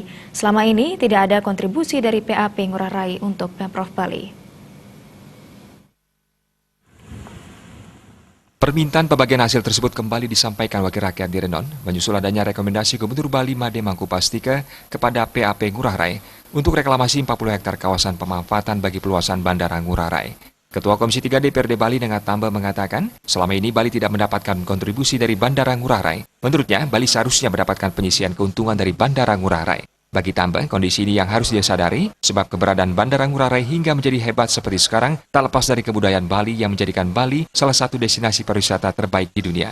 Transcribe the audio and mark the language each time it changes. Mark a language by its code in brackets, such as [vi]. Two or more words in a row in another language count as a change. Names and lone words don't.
[id] Selama ini tidak ada kontribusi dari PAP Ngurah Rai untuk Pemprov Bali. Permintaan pembagian hasil tersebut kembali disampaikan Wakil Rakyat di Renon, menyusul adanya rekomendasi Gubernur Bali Made Mangkupastika kepada PAP Ngurah Rai untuk reklamasi 40 hektar kawasan pemanfaatan bagi peluasan Bandara Ngurah Rai. Ketua Komisi 3 DPRD Bali Nengat Tamba mengatakan, selama ini Bali tidak mendapatkan kontribusi dari Bandara Ngurah Rai. Menurutnya, Bali seharusnya mendapatkan penyisian keuntungan dari Bandara Ngurah Rai. Bagi Tamba, kondisi ini yang harus dia sadari, sebab keberadaan Bandara Ngurah Rai hingga menjadi hebat seperti sekarang tak lepas dari kebudayaan Bali yang menjadikan Bali salah satu destinasi pariwisata terbaik di dunia.